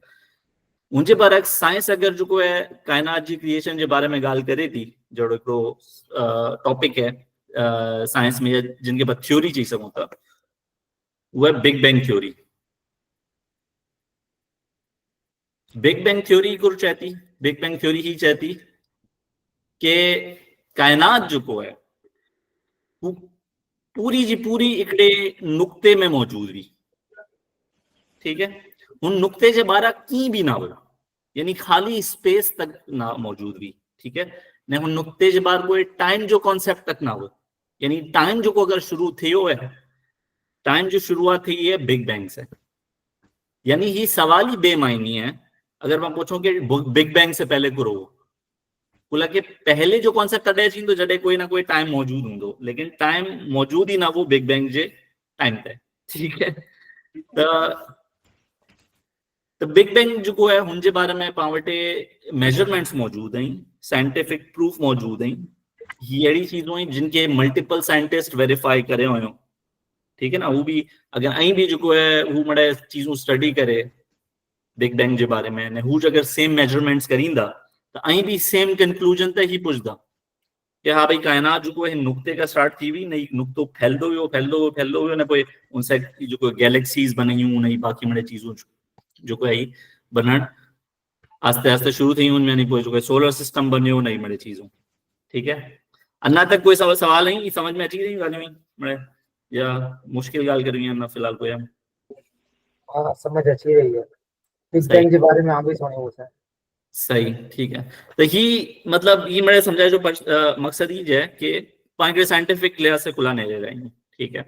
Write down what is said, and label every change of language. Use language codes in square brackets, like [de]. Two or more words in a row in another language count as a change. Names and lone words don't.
[sd] मुझे बरक्स साइंस अगर जो है कायनात जी क्रिएशन के बारे में गाल करे थी, जड़ो हिकिड़ो टॉपिक है साइंस में जिनके बाद थ्योरी चई सघूं था, वो है [en] Big Bang theory. Big Bang theory [sd] को चहती, [en] Big Bang theory [sd] ही चहती कि कायनात जो है वो पूरी जी पूरी हिकिड़े नुक्ते में मौजूद हुई, ठीक है, उन नुक्ते जे ॿाहिरां कीअं बि ना हो, यानी खाली स्पेस तक ना मौजूद हुई, ठीक है, ने हुन नुक्ते जे ॿाहिरि कोई टाइम जो कॉन्सेप्ट तक ना हो, यानी टाइम जो अगर शुरू थियो है, टाइम जो शुरुआत थी है [en] Big Bang [sd] से, [ur] یعنی یہ سوال ہی بے معنی ہے اگر میں پوچھوں کہ [en] Big Bang [sd] से पहले को रहो, बोला कि पहले जो कॉन्सेप्ट तॾहिं थींदो जॾहिं कोई ना कोई टाइम मौजूद हूंदो, लेकिन टाइम मौजूद ही ना वो [en] Big Bang [sd] जे टाइम ते, ठीक है। तो [en] Big Bang [sd] जो है उनके बारे में पाण वटि मेजरमेंट्स मौजूद हैं, [en] scientific proof [sd] मौजूद हैं, ये अड़ी चीज़ों हैं जिनके [en] multiple scientist verify [sd] करे हुयो, ठीक है ना, वो भी अगर अं भी जो है वो मड़े चीज़ों स्टडी करे [en] Big Bang [sd] के बारे में, ने हू अगर [en] same measurements [sd] करींदा तो अं भी [en] same conclusion [sd] ते ही पुछदा कि हाँ भाई कायनात जो है नुक्ते का स्टार्ट थी हुई, नहीं नुक्तो फैलदो वियो फैलदो वियो फैलदो वियो, ने कोई उनसे जो गैलेक्सीज बनियूं, नहीं बाकी मड़े चीज़ों जो है बनण आस्ते आस्ते शुरू थी उनमें, नहीं कोई जो है [en] solar system [sd] बनियो, नहीं मड़े चीज़ों, ठीक है। अन्ना तक कोई सवाल नहीं समझ में अची रही ॻाल्हियूं मड़े, या मुश्किल गाल करनी है ना फिलहाल कोई हम? [ur] ہاں سمجھ اچھی رہی ہے, बिग सही بینگ کے بارے میں آپ بھی سنے ہو سر. صحیح، ٹھیک ہے. [sd] तो ही मतलब ये मेरे समझाए जो मकसद ही है कि पाण साइंटिफिक लिहाज से खुला नहीं ले रहे हैं, ठीक है।